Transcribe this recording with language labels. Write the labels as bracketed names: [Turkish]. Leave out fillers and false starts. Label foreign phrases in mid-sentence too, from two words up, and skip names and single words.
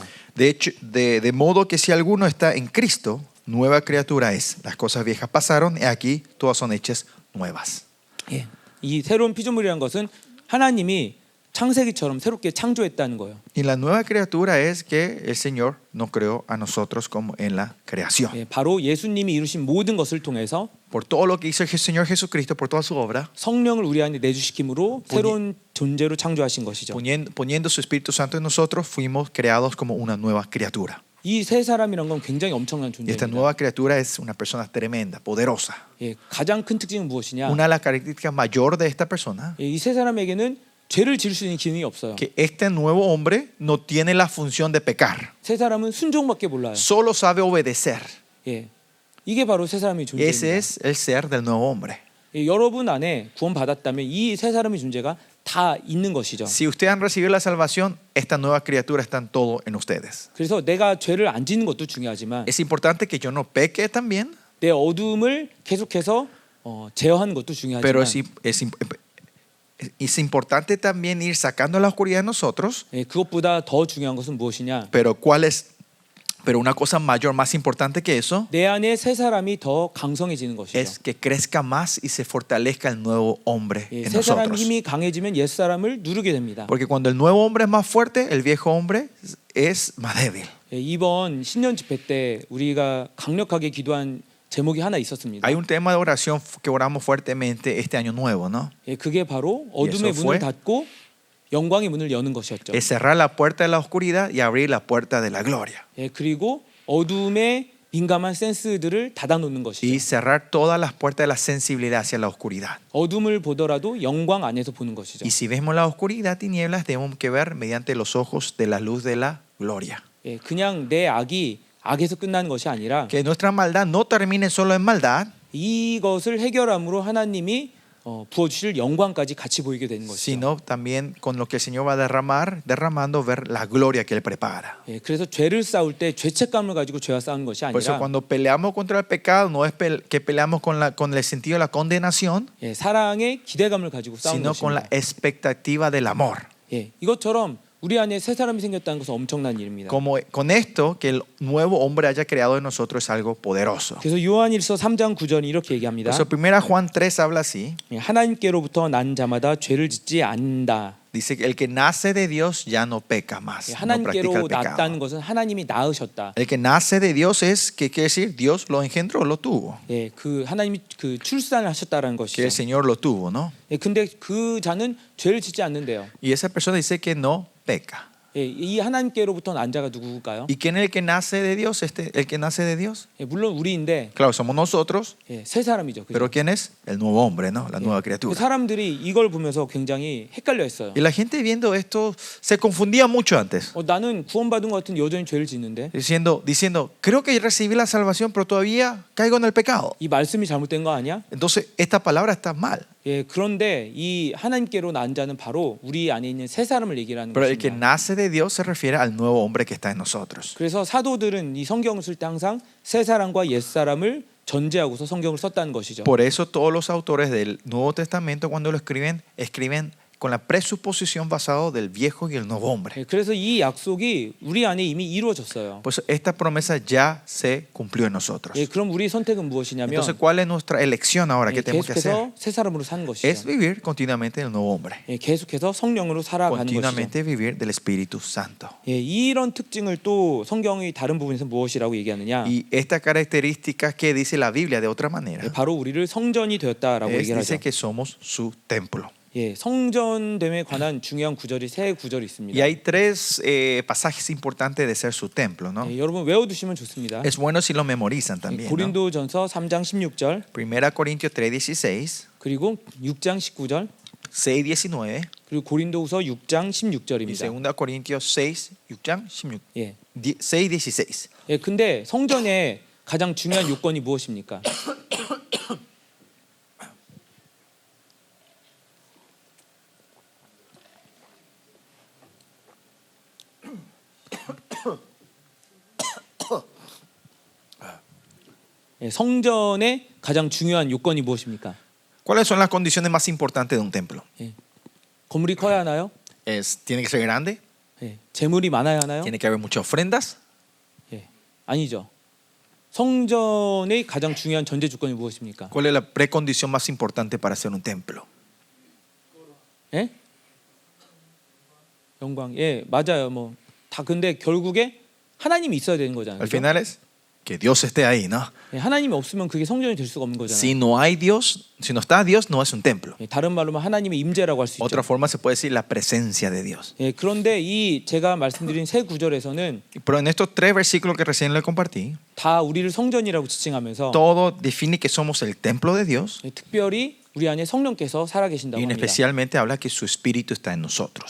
[Spanish] De hecho, de modo que si alguno está en Cristo, nueva criatura es. Las cosas viejas pasaron y aquí todas son hechas nuevas. [Korean] 예, 이 새로운 피조물이라는 것은 하나님이 창세기처럼 새롭게 창조했다는 거예요. [Spanish] Y la nueva criatura es que el Señor nos creó a nosotros como en la creación. [Korean] 예, 바로 예수님이 이루신 모든 것을 통해서 [Spanish] Por todo lo que hizo el Señor Jesucristo, por toda su obra, [Korean] 성령을 우리 안에 내주시킴으로 새로운 존재로 창조하신 것이죠. [Spanish] poniendo su Espíritu Santo en nosotros, fuimos creados como una nueva criatura. [Korean] 이 새 사람이란 건 굉장히 엄청난 [Spanish] Y esta [Korean] 존재입니다. [Spanish] nueva criatura es una persona tremenda, poderosa. [Korean] 예, 가장 큰 특징은 무엇이냐? [Spanish] Una de las características mayor de esta persona, [Korean] 예, 이 새 사람에게는 죄를 지을 수 있는 기능이 없어요. [Spanish] que este nuevo hombre no tiene la función de pecar. [Korean] 새 사람은 순종밖에 몰라요. [Spanish] Solo sabe obedecer. [Korean] 예, 이게 바로 새 사람의 [Spanish] Ese [Korean] 존재입니다. [Spanish] es el ser del nuevo hombre. [Korean] 예, 여러분 안에 구원 받았다면 이 새 사람의 존재가 다 있는 것이죠. [Spanish] Si ustedes han recibido la salvación, esta nueva criatura está en todo en ustedes. [Korean] 그래서 내가 죄를 안 짓는 것도 중요하지만 [Spanish] Es importante que yo no peque también, [Korean] 내 어둠을 계속해서 제어하는 것도 [Spanish] pero [Korean] 중요하지만 [Spanish] es importante también ir sacando la oscuridad de nosotros. [Korean] 예, 그것보다 더 중요한 것은 무엇이냐? [Spanish] Pero una cosa mayor, más importante que eso, [Korean] 내 안에 새 사람이 더 강성해지는 것이죠. [Spanish] es que crezca más y se fortalezca el nuevo hombre [Korean] 예, [Spanish] en [Korean] 새 사람 [Spanish] nosotros. [Korean] 힘이 강해지면 옛 사람을 누르게 됩니다. [Spanish] Porque cuando el nuevo hombre es más fuerte, el viejo hombre es más débil. [Korean] 예, 이번 신년 집회 때 우리가 강력하게 기도한 제목이 하나 있었습니다. [Spanish] Hay un tema de oración que oramos fuertemente este año nuevo, ¿no? [Korean] 예, 그게 바로 어둠의 [Spanish] eso [Korean] 문을 [Spanish] fue? [Korean] 닫고 영광의 문을 여는 것이었죠. [Spanish] Es cerrar la puerta de la oscuridad y abrir la puerta de la gloria. [Korean] 예, 그리고 어둠의 민감한 센스들을 닫아놓는 것이죠. [Spanish] Y cerrar todas las puertas de la sensibilidad hacia la oscuridad. [Korean] 어둠을 보더라도 영광 안에서 보는 것이죠. [Spanish] Y si vemos la oscuridad, tinieblas, tenemos que ver mediante los ojos de la luz de la gloria. [Korean] 예, 그냥 내 악이 악에서 끝나는 것이 아니라 [Spanish] Que nuestra maldad no termine solo en maldad, [Korean] 이것을 해결함으로 하나님이 부어주실 영광까지 같이 보이게 되는 것이죠. [Spanish] sino también con lo que el Señor va a derramando, ver la gloria que Él prepara. [Korean] 예, 그래서 죄를 싸울 때 죄책감을 가지고 죄와 싸우는 것이 [Spanish] Por eso [Korean] 아니라 [Spanish] cuando peleamos contra el pecado, no es que peleamos con el sentido de la condenación, [Korean] 예, 사랑의 기대감을 가지고 싸우는 [Spanish] sino con la [Korean] 것입니다. [Spanish] expectativa del amor. [Korean] 예, 이것처럼 우리 안에 새 사람이 생겼다는 것은 엄청난 일입니다. [Spanish] Como con esto, que el nuevo hombre haya creado en nosotros es algo poderoso. [Korean] 그래서 요한일서 3장 9절이 이렇게 얘기합니다. [Spanish] Por eso 1 Juan 3 habla así. [Korean] 예, 하나님께로부터 난 자마다 죄를 짓지 않는다. [Spanish] Dice que el que nace de Dios ya no peca más, [Korean] 예, [Spanish] no practica el [Korean] 하나님께로 낳았다는 [Spanish] pecado. [Korean] 것은 하나님이 낳으셨다. [Spanish] El que nace de Dios es, ¿qué quiere decir? Dios lo engendró, lo tuvo. [Korean] 예, 그 하나님이 그 출산을 하셨다라는 [Spanish] Que [Korean] 것이죠. [Spanish] el Señor lo tuvo, ¿no? [Korean] 예, 근데 그 자는 죄를 짓지 않는데요. [Spanish] Y esa persona dice que no peca. [Korean] 예, 이 하나님께로부터 난 자가 누구일까요? [Spanish] ¿Y quién es el que nace de Dios? El que nace de Dios. [Korean] 예, 물론 우리인데 [Spanish] Claro, somos nosotros, [Korean] 예, 새 사람이죠. 그죠? [Spanish] pero ¿quién es? El nuevo hombre, ¿no? La nueva [Korean] 그 [Spanish] criatura. [Korean] 사람들이 이걸 보면서 굉장히 헷갈려했어요. [Spanish] Y la gente viendo esto se confundía mucho antes, [Korean] 나는 구원받은 것 같은 여전히 죄를 짓는데 [Spanish] diciendo, creo que recibí la salvación, pero todavía caigo en el pecado. [Korean] 이 말씀이 잘못된 거 아니야? [Spanish] Entonces, esta palabra está mal. [Korean] 예, 그런데 이 하나님께로 난 자는 바로 우리 안에 있는 새 사람을 얘기하는 [Spanish] Pero el que [Korean] 것입니다. [Spanish] nace de Dios se refiere al nuevo hombre que está en nosotros. [Korean] 그래서 사도들은 이 성경을 쓸 때 항상 새 사람과 옛 사람을 전제하고서 성경을 썼다는 것이죠. [Spanish] Por eso todos los autores del Nuevo Testamento cuando lo escriben con la presuposición basado del viejo y el nuevo hombre. [Korean] 예, 그래서 이 약속이 우리 안에 이미 이루어졌어요. [Spanish] Pues esta promesa ya se cumplió en nosotros. [Korean] 예, 그럼 우리 선택은 무엇이냐면 [Spanish] Entonces, ¿cuál es nuestra elección ahora? ¿Qué [Korean] 예, [Spanish] tenemos que hacer? [Korean] 계속해서 새 사람으로 사는 것이죠. [Spanish] Es vivir continuamente el nuevo hombre. [Korean] 예, 계속해서 성령으로 살아가는 것이죠. [Spanish] Continuamente vivir del Espíritu Santo. [Korean] 예, 이런 특징을 또 성경의 다른 부분에서 무엇이라고 얘기하느냐? [Spanish] Y esta característica que dice la Biblia de otra manera [Korean] 예, 바로 우리를 성전이 되었다라고 얘기를 [Spanish] dice [Korean] 하죠. [Spanish] que somos su templo. [Korean] 예, 성전됨에 관한 중요한 구절이 세 구절이 있습니다. [Spanish] Y hay tres pasajes importantes de ser su templo, ¿no? [Korean] 예, 여러분 외워두시면 좋습니다. [Spanish] Es bueno si lo memorizan [Korean] 예, [Spanish] también, ¿no? [Korean] 고린도전서 3장 16절 [Spanish] 1 Corintios 3:16, [Korean] 그리고 6장 19절 [Spanish] 6:19 [Korean] 그리고 고린도후서 6장 [Spanish] y [Korean] 16절입니다. [Spanish] 2 Corintios 6장 16, [Korean] 예, [Spanish] 6:16. [Korean] 예, 근데 성전의 가장 중요한 요건이 무엇입니까? 예, 성전의 가장 중요한 요건이 무엇입니까? [Spanish] ¿Cuáles son las condiciones más importantes de un templo? [Korean] 예, 건물이 커야 하나요? [Spanish] Tiene que ser grande, [Korean] 예, 재물이 많아야 하나요? [Spanish] tiene que haber muchas ofrendas. [Korean] 예, 아니죠. 성전의 가장 중요한 전제 조건이 무엇입니까? [Spanish] ¿Cuál es la precondición más importante para hacer un templo? [Korean] 예? 영광. 예, 맞아요. 뭐 다 근데 결국에 하나님이 있어야 되는 거잖아요. [Spanish] Al [Korean] 그죠? [Spanish] final es que Dios esté ahí, ¿no? [Korean] 예, 하나님이 없으면 그게 성전이 될 수가 없는 거잖아요. [Spanish] Si no hay Dios, si no está Dios, no es un templo. [Korean] 예, 다른 말로만 하나님의 임재라고 할 수 있죠. [Spanish] Otra forma se puede decir la presencia de Dios. [Korean] 예, 그런데 이 제가 말씀드린 세 구절에서는 [Spanish] Pero en estos tres versículos que recién le compartí, [Korean] 다 우리를 성전이라고 지칭하면서 [Spanish] todo define que somos el templo de Dios [Korean] 예, 특별히 우리 안에 성령께서 살아 [Spanish] y [Korean] 계신다고 합니다. [Spanish] especialmente habla que su espíritu está en nosotros.